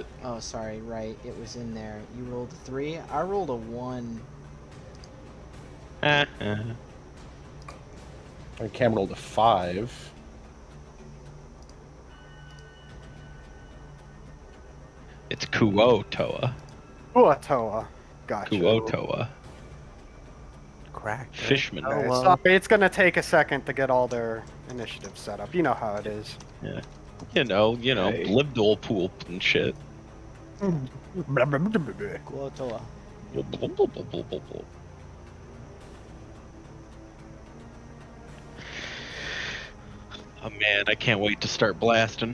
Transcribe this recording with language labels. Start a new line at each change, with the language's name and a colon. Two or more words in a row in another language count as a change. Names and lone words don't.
English: Oh, sorry, right. It was in there. You rolled a 3. I rolled a 1. And Cam rolled a 5. It's Kuo-toa. Uatoa. Gotcha. Kuo-toa. Cracked. Fishman. Oh, Okay, well. sorry, it's gonna take a second to get all their initiatives set up. You know how it is. You know, Okay. Libdol pool and shit. Guotoa. Oh man, I can't wait to start blasting.